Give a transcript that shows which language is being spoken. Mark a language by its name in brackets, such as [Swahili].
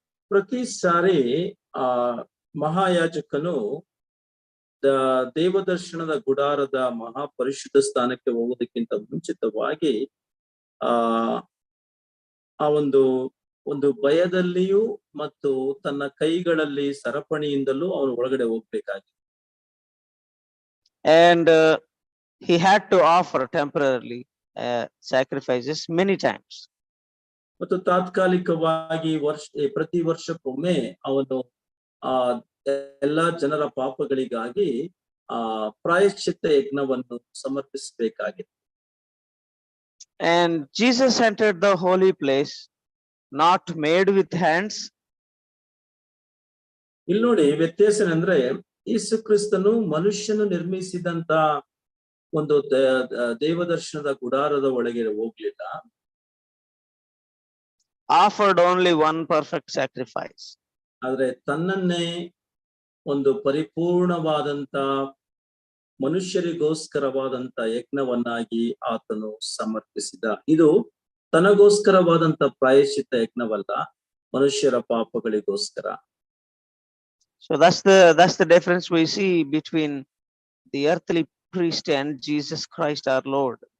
[Kannada] ಪ್ರತಿ ಸಾರಿ ಮಹಾಯಾಜಕನು ದೇವದರ್ಶನದ ಗುಡಾರದ ಮಹಾಪರಿಶುದ್ಧ ಸ್ಥಾನಕ್ಕೆ ಹೋಗೋದಕ್ಕಿಂತ ಮುಂಚಿತವಾಗಿ ಆ ಒಂದು ಭಯದಲ್ಲಿಯೂ ಮತ್ತು ತನ್ನ ಕೈಗಳಲ್ಲಿ ಸರಪಣಿಯಿಂದಲೂ ಅವನು ಒಳಗಡೆ ಹೋಗ್ಬೇಕಾಗಿತ್ತು. [English] And he had to offer temporarily sacrifices many times. [Kannada] ಮತ್ತು ತಾತ್ಕಾಲಿಕವಾಗಿ ಪ್ರತಿ ವರ್ಷಕ್ಕೊಮ್ಮೆ ಅವನು ಎಲ್ಲಾ ಜನರ ಪಾಪಗಳಿಗಾಗಿ ಪ್ರಾಯಶ್ಚಿತ್ತ ಯಜ್ಞವನ್ನು ಸಮರ್ಪಿಸಬೇಕಾಗಿತ್ತು. [English] And Jesus entered the holy place not made with hands. [Kannada] ಇಲ್ಲಿ ನೋಡಿ ವ್ಯತ್ಯಾಸ ಅಂದ್ರೆ ಯೇಸು ಕ್ರಿಸ್ತನು ಮನುಷ್ಯನು ನಿರ್ಮಿಸಿದಂತ ಒಂದು ದೇವದರ್ಶನದ ಗುಡಾರದ ಒಳಗೆ ಹೋಗ್ಲಿಲ್ಲ. [English] Offered only one perfect sacrifice. [Kannada] ಆದ್ರೆ ತನ್ನನ್ನೇ ಒಂದು ಪರಿಪೂರ್ಣವಾದಂತ ಮನುಷ್ಯರಿಗೋಸ್ಕರವಾದಂತ ಯಜ್ಞವನ್ನಾಗಿ ಆತನು ಸಮರ್ಪಿಸಿದ. ಇದು ತನಗೋಸ್ಕರವಾದಂತ ಪ್ರಾಯಶ್ಚಿತ್ತ ಯಜ್ಞವಲ್ಲ, ಮನುಷ್ಯರ ಪಾಪಗಳಿಗೋಸ್ಕರ. [English] So that's the difference we see between the earthly priest and Jesus Christ our Lord.